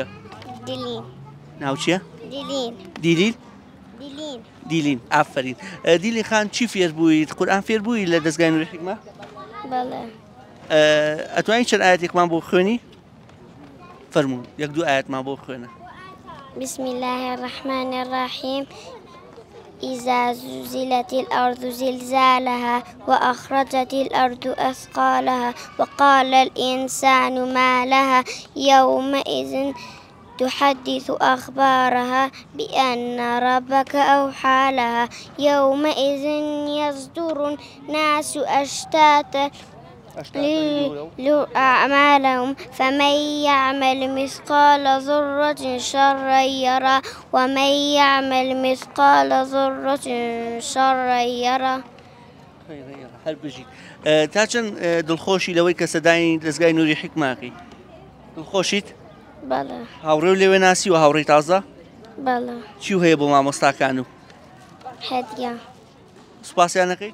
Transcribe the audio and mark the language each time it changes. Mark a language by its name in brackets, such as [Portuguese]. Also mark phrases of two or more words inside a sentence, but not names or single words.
[Central Kurdish] دیلین. ناو چییە؟ دیلین. دیلین ئافرین. دیلی خان چی فێر بوویت؟ قورئان فێر بووی لە دەستگای نووری حکمە؟ بەڵێ. ئەتوانیت چەند ئاەتێکمان بۆ خوێنی؟ فەرموون 1-2 ئاەتمان بۆ خوێنە. [Arabic] بسم الله الرحمن الرحيم إذا زلزلت الأرض زلزالها وأخرجت الأرض أثقالها وقال الإنسان ما لها يومئذ تحدث أخبارها بأن ربك أوحى لها يومئذ يصدر الناس أشتاتا أعمالهم فمن يعمل مثقال ذرة شرا يرى ومن يعمل مثقال ذرة شرا يرى. [Central Kurdish] هەر بژیت تا چەند دڵخۆشی لەوەی کە سەدای دەستگای نووری حکماکەی؟ دڵخۆشیت؟ بەڵێ. هاوڕێ و لێوێ ناسی و هاوڕێی تازە؟ بەڵێ. چی هەیە بۆ مامۆستاکان و؟ هەدیە. سوپاسیان نەکەیت؟